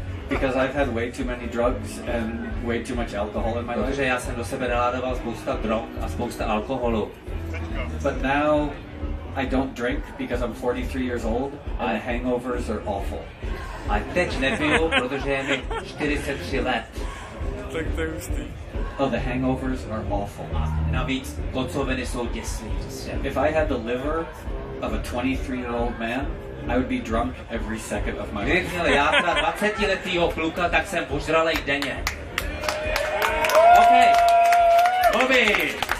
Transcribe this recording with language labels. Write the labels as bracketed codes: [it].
[en] Because I've had way too many drugs and way too much alcohol in my life. [cs] Protože já jsem do sebe naládoval spousta drog a spousta alkoholu. [en] But now I don't drink because I'm 43 years old and the hangovers are awful. [cs] A teď nepiju, protože je mi 43 let. Tak to je hustý. [en] Oh, the hangovers are awful. [cs] Navíc kocoviny jsou děsný. [en] If I had the liver of a 23-year-old man, I would be drunk every second of my life. [cs] Kdybych měl játra 20letýho kluka, tak jsem požralej denně. OK. Moby.